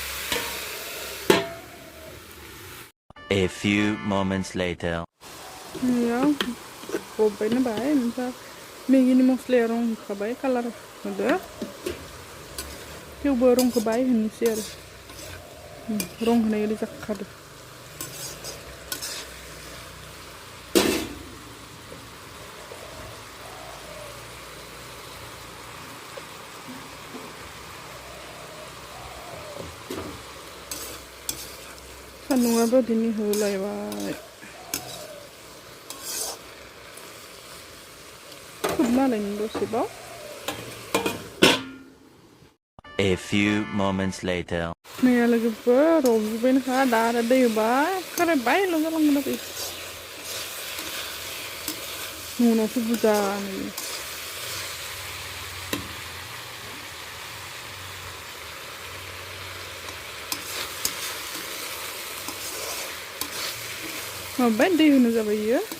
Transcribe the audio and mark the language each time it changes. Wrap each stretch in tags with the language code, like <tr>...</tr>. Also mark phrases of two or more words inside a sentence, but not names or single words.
<en>A few moments later.</en> <brx>याव गबायनो बाय ओमफ्राय मेगिनि मस्लाया रं होखाबाय कालार होदो थेवबो रंखौ बाय होनोसै आरो रं होनाय बायदि जाखादो सान्दुङाबो दिनै होलायबाय खोबना होलायनि दसेबाव</brx> <en>A few moments later.</en> <brx>मैया लोगोफोर रबजोब्बायनोखा दा आरो दै होबाय खाराय बायल' जालांगोन आरो उनावसो बुरजा नुयो माबाय दै होनो जाबाय इयो</brx>